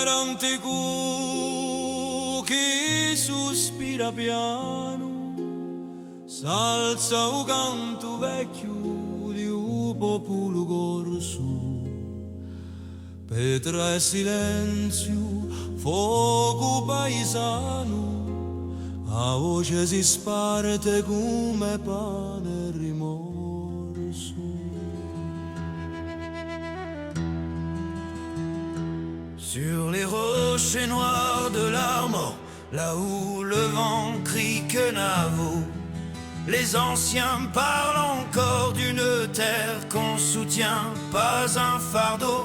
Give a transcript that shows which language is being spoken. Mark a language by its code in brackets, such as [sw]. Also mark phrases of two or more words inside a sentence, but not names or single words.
[it] romantico che sospira piano, s'alza un canto vecchio di un popolo corso, petra e silenzio, fuoco paesano, a voce si sparte come pane e rimorso. [fr] Sur les rochers noirs de l'Armor, là où le vent crie que Navo, les anciens parlent encore d'une terre qu'on soutient, pas un fardeau.